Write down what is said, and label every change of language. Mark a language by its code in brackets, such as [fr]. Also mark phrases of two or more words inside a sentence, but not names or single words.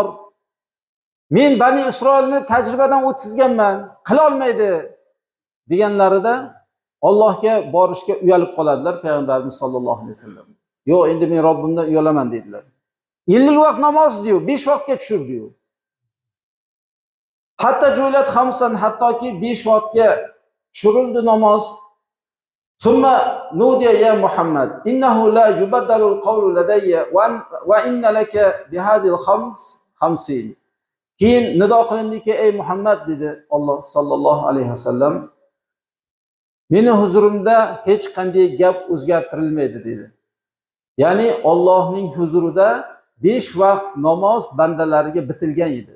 [uz] Men Bani Isroilni tajribadan o'tkazganman, qila olmaydi deganlarida Allohga borishga uyalib qoladilar Payg'ambarimiz [ar] صلى الله عليه وسلم. [uz] Yo'q, endi men Robbimdan uyalaman dedilar. 50 vaqt namoz diyor, 5 vaqtga tushir diyor. [ar] حتى جعلت خمسا, [uz] hattoki 5 vaqtga tushirildi namoz. [ar] ثم نودي يا محمد إنه لا يبدل القول لدي وإن لك بهذه الخمس 50. [uz] Keyin nido qilindiki, ey Muhammad dedi Alloh [ar] صلى الله عليه وسلم, [uz] meni huzurimda hech qanday gap o'zgartirilmaydi dedi. Ya'ni Allohning huzurida 5 vaqt namoz bandalariga bitilgan edi.